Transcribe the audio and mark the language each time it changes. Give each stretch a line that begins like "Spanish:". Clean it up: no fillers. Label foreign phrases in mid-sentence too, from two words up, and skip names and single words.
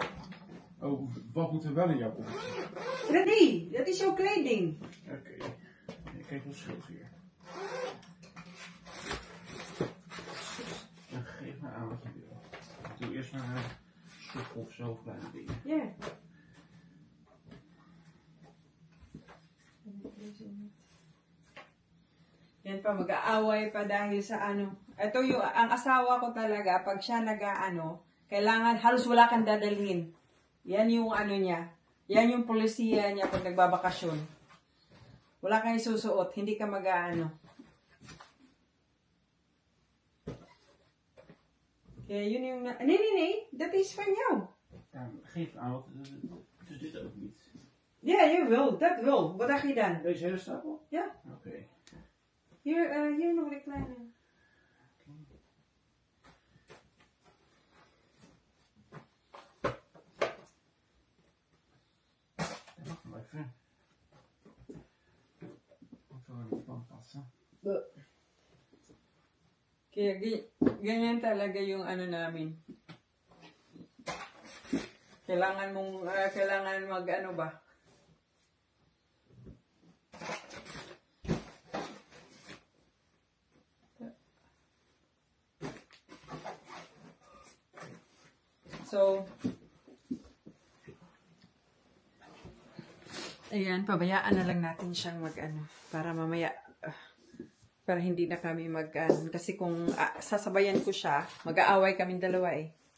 Dutch: Oh, wat moet er wel in jouw koffertje? Dat niet. Dat is jouw kleding. Oké. Ik kijk wel schild hier. Dan geef maar aan wat je wil. Ik doe eerst maar soep of zo kleine dingen. Ja.
Filipino: Yan pa, mag-aaway pa dahil sa Ito yung, ang asawa ko talaga, pag siya kailangan halos wala kang dadalhin. Yan yung niya. Yan yung polisiya niya pag nagbabakasyon. Wala kang isusuot, hindi ka Kaya yun yung...
Dutch: Nee, dat is van jou. Ja, geef aan, want het is dit ook niet. Ja, jawel, dat wel. Wat dacht je dan? Deze hele stapel? Ja. Oké. Hier nog een kleine. Wacht maar even. Moet wel in de plan passen.
Filipino: Kaya ganyan talaga yung ano namin. Kailangan mag ano ba? So, ayan, pabayaan na lang natin siyang mag-ano, para mamaya, para hindi na kami kasi kung sasabayan ko siya, mag-aaway kaming dalawa eh.